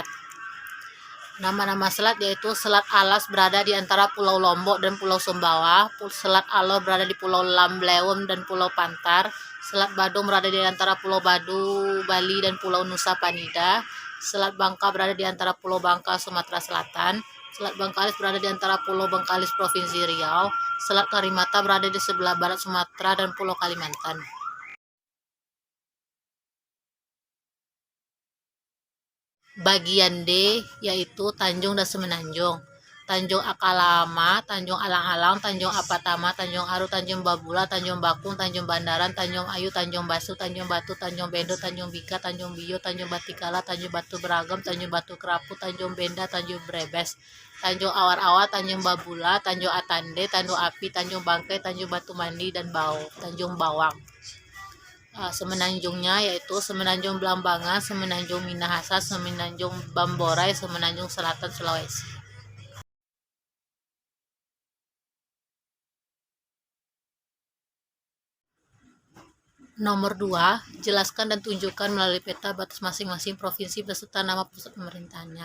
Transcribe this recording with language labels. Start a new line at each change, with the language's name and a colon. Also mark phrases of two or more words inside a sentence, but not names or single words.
Indonesian: Nama-nama selat yaitu Selat Alas berada di antara Pulau Lombok dan Pulau Sumbawa, Selat Alor berada di Pulau Lamblewem dan Pulau Pantar, Selat Badung berada di antara Pulau Badu, Bali, dan Pulau Nusa Penida, Selat Bangka berada di antara Pulau Bangka, Sumatera Selatan, Selat Bangkalis berada di antara Pulau Bangkalis, Provinsi Riau, Selat Karimata berada di sebelah barat Sumatera dan Pulau Kalimantan. Bagian D yaitu Tanjung dan Semenanjung. Tanjung Akalama, Tanjung Alang-alang, Tanjung Apatama, Tanjung Aru, Tanjung Babula, Tanjung Bakung, Tanjung Bandaran, Tanjung Ayu, Tanjung Basu, Tanjung Batu, Tanjung Bendo, Tanjung Bika, Tanjung Bio, Tanjung Batikala, Tanjung Batu Beragam, Tanjung Batu Kerapu, Tanjung Benda, Tanjung Brebes, Tanjung Awar-awar, Tanjung Babula, Tanjung Atande, Tanjung Api, Tanjung Bangkai, Tanjung Batu Mandi, dan Tanjung Bawang. Semenanjungnya yaitu Semenanjung Belambangan, Semenanjung Minahasa, Semenanjung Bamborai, Semenanjung Selatan Sulawesi. Nomor 2, jelaskan dan tunjukkan melalui peta batas masing-masing provinsi beserta nama pusat pemerintahannya.